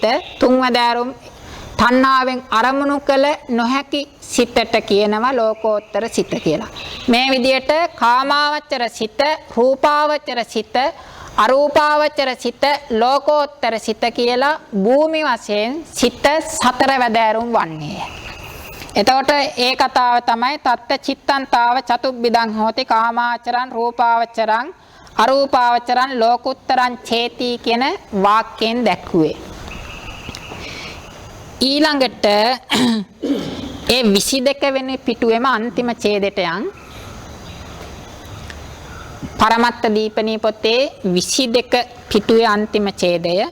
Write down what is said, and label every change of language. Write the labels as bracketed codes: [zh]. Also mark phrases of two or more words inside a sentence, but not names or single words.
[si] තුන්වැදෑරුම් තණ්හාවෙන් අරමුණු කළ නොහැකි සිතට කියනවා ලෝකෝත්තර සිත කියලා. මේ විදිහට කාමාවචර සිත, රූපාවචර සිත, අරූපාවචර සිත, ලෝකෝත්තර සිත කියලා භූමි වශයෙන් සිත 4 වැදෑරුම් වන්නේ. එතකොට ඒ කතාව තමයි [pi] තත්ත චිත්තං තාව චතුබ්බිදං හෝති කාමාචරං රූපාවචරං අරූපාවචරං ලෝකුත්තරං චේති [si] කියන වාක්‍යයෙන් දැක්ුවේ. ඊළඟට ඒ 22 වෙනි පිටුවේම අන්තිම ඡේදයට යන් පරමත්ත දීපනී පොතේ 22 පිටුවේ අන්තිම ඡේදය